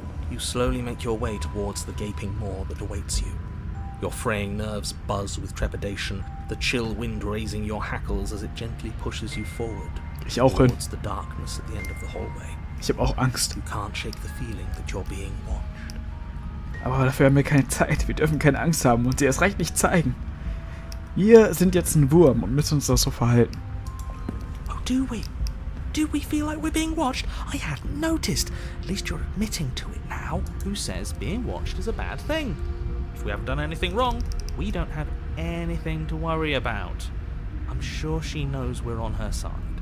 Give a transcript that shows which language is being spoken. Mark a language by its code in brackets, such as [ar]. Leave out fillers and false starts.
[en] You slowly make your way towards the gaping maw that awaits you. Your fraying nerves buzz with trepidation, the chill wind raising your hackles as it gently pushes you forward. [de] Ich auch hin. [en] Towards the darkness at the end of the hallway. [de] Ich habe auch Angst. [en] You can't shake the feeling that you're being watched. [de] Aber dafür haben wir keine Zeit. Wir dürfen keine Angst haben und sie erst recht nicht zeigen. Wir sind jetzt ein Wurm und müssen uns doch so verhalten. [en] Oh, do we? Do we feel like we're being watched? I hadn't noticed. At least you're admitting to it now. Who says being watched is a bad thing? If we haven't done anything wrong, we don't have anything to worry about. I'm sure she knows we're on her side.